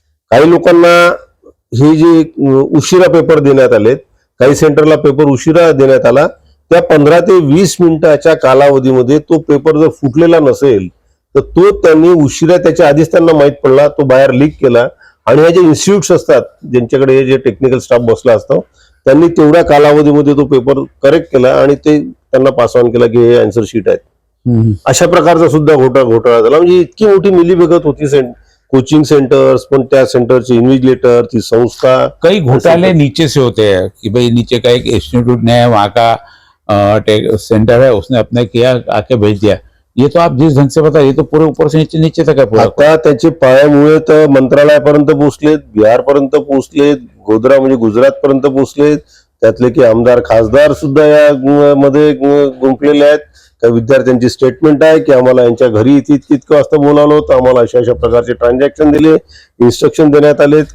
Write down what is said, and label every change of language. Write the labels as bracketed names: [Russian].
[Marathi] काही लोकांना हे जे उशिरा पेपर देण्यात आलेत, काही सेंटरला पेपर उशिरा देण्यात आला, त्या 15 ते 20 मिनिटाच्या कालावधीमध्ये तो पेपर जर फुटलेला नसेल तर तो त्यांनी उशिरा, त्याच्या आधीच त्यांना माहित पडला, तो बाहेर लीक केला आणि हे जे इन्स्टिट्यूट्स असतात ज्यांच्याकडे हे जे टेक्निकल स्टाफ बसला असतो त्यांनी तेवढ्या कालावधीमध्ये तो पेपर करेक्ट केला आणि ते त्यांना पास ऑन केला की हे आन्सर शीट आहेत. अशा प्रकारचा सुद्धा घोटाळा झाला. म्हणजे इतकी मोठी मिलीभगत होती कोचिंग सेंटर्स, पण त्या सेंटरचे इन्व्हिजिलेटर, ती संस्था. [Hindi] कई घोटाले नीचे से होते हैं कि भाई नीचे का एक इंस्टीट्यूट ने वहाँ का सेंटर है, उसने अपने किया, आके भेज दिया. ये तो आप जिस ढंग से बताया, ये तो पूरे ऊपर से नीचे नीचे तक है पूरा. [Marathi] आता त्याचे पायामुळे तर मंत्रालयापर्यंत पोहोचलेत, बिहारपर्यंत पोहोचलेत, गोधरा म्हणजे गुजरात पर्यंत पोहोचलेत. त्यातले की आमदार खासदार सुद्धा या मध्ये गुंफलेले आहेत. काही विद्यार्थ्यांची स्टेटमेंट आहे की आम्हाला यांच्या घरी इतकं वाजता बोलावलं होतं, आम्हाला अशा प्रकारचे ट्रान्झॅक्शन दिले, इन्स्ट्रक्शन देण्यात आलेत.